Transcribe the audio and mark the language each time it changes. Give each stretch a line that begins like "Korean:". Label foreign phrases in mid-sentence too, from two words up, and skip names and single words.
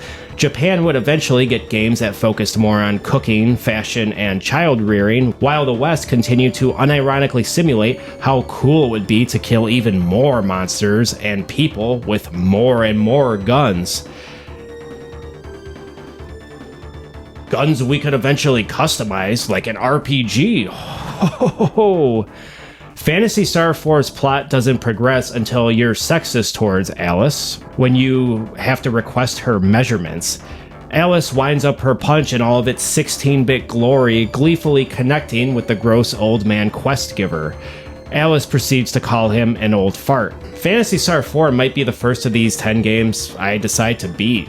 English: Japan would eventually get games that focused more on cooking, fashion, and child rearing, while the West continued to unironically simulate how cool it would be to kill even more monsters and people with more and more guns. Guns we could eventually customize like an RPG. Ho ho ho ho. Phantasy Star IV's plot doesn't progress until you're sexist towards Alice, when you have to request her measurements. Alice winds up her punch in all of its 16-bit glory, gleefully connecting with the gross old man quest giver. Alice proceeds to call him an old fart. Phantasy Star IV might be the first of these 10 games I decide to beat.